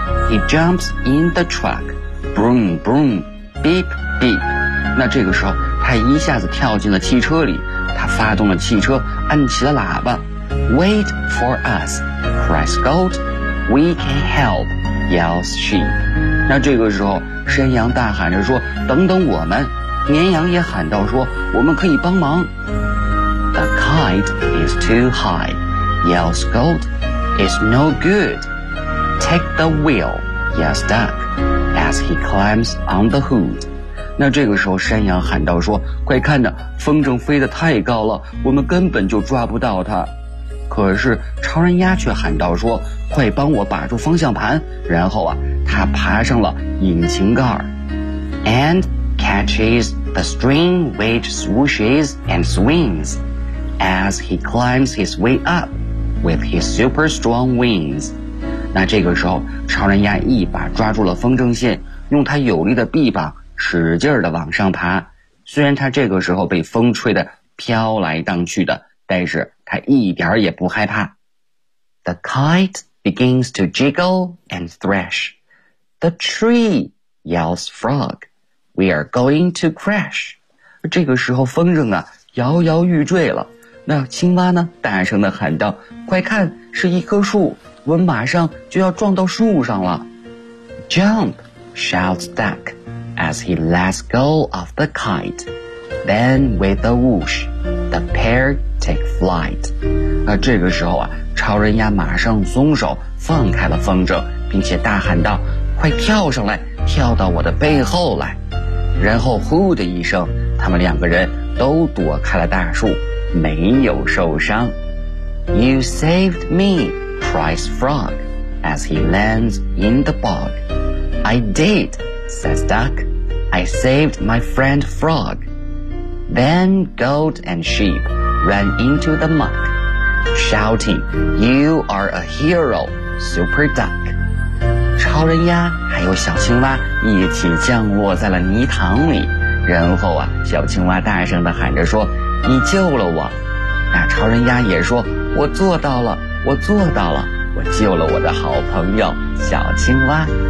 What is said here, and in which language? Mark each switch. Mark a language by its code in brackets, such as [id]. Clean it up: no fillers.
[en] He jumps in the truck, broom broom, beep beep。 [zh] 那这个时候，他一下子跳进了汽车里，他发动了汽车，按起了喇叭。 [en] Wait for us, cries goat, we can help, yells sheep。 [zh] 那这个时候，山羊大喊着说：“等等我们！” 绵羊也喊道说：“我们可以帮忙。 [en] ”The kite is too high, yells goat, it's no good. Take the wheel, yes, duck, as he climbs on the hood. [zh] 那这个时候山羊喊道说：快看着，风筝飞得太高了，我们根本就抓不到它。可是超人鸭却喊道说：快帮我把住方向盘。然后啊，他爬上了引擎盖。 [en] And catches the string which swooshes and swings as he climbs his way up with his super strong wings. [zh] 那这个时候超人鸭一把抓住了风筝线，用它有力的臂膀使劲地往上爬。虽然它这个时候被风吹得飘来荡去的，但是它一点也不害怕。 [en] The kite begins to jiggle and thrash. The tree yells frog. We are going to crash. [zh] 这个时候风筝啊摇摇欲坠了。那青蛙呢大声地喊道：快看，是一棵树。我们马上就要撞到树上了。 [en] Jump, shouts duck, as he lets go of the kite. Then with a whoosh, the pair take flight. [zh] 那这个时候啊，超人鸭马上松手，放开了风筝，并且大喊道：快跳上来，跳到我的背后来。然后呼的一声，他们两个人都躲开了大树，没有受伤。 [en] You saved me. Cries frog as he lands in the bog. I did, says duck. I saved my friend frog. Then goat and sheep ran into the muck, shouting, "You are a hero, Super Duck." [zh] 超人鸭还有小青蛙一起降落在了泥塘里。然后啊，小青蛙大声地喊着说：“你救了我！” 那超人鸭也说：“我做到了。” 我做到了，我救了我的好朋友小青蛙。